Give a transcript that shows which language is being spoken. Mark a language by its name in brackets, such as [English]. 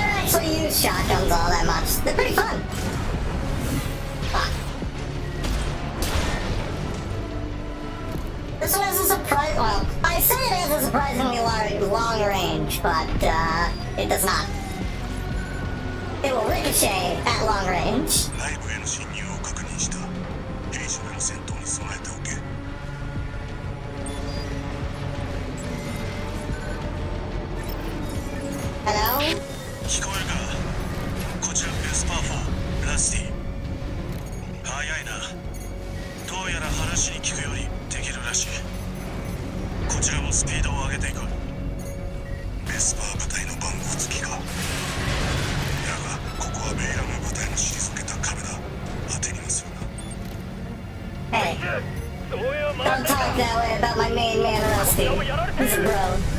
[English] actually use shotguns all that much. They're pretty fun. Fuck. This one has a surprise. Well, I say it has a surprisingly long range, but it does not. It will ricochet at long range. [Japanese] 内部への侵入を確認した。兵士らの戦闘に備えておけ。 [English] Hello? [Japanese] 聞こえるか？こちらベスパー4、ラスティ。早いな。どうやら話に聞くよりできるらしい。こちらもスピードを上げていく。ベスパー部隊の番号付きか。だが、ここはベイラム部隊の退けた壁だ。当てにもするな。 [English] Hey, don't talk that way about my main man, Rusty. He's a bro.